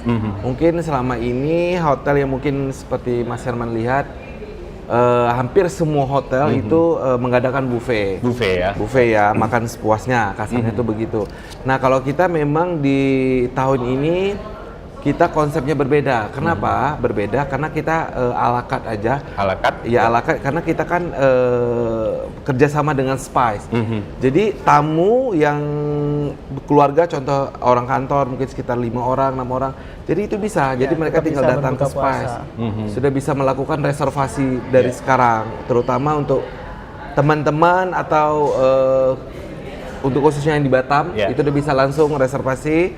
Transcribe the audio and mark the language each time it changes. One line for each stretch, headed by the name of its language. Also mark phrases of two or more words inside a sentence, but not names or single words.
Indonesian: Mungkin selama ini hotel yang mungkin seperti Mas Herman lihat, hampir semua hotel itu mengadakan buffet ya, makan sepuasnya, kasarnya itu begitu. Nah kalau kita memang di tahun ini kita konsepnya berbeda. Kenapa berbeda? Karena kita
French: à la carte
Indonesian: aja.
French: À la carte? Ya à la carte,
Indonesian: karena kita kan kerjasama dengan Spice. Jadi tamu yang keluarga, contoh orang kantor mungkin sekitar 5 orang, 6 orang. Jadi itu bisa. Jadi mereka tinggal datang ke Spice. Sudah bisa melakukan reservasi dari sekarang, terutama untuk teman-teman atau untuk khususnya yang di Batam, itu udah bisa langsung reservasi.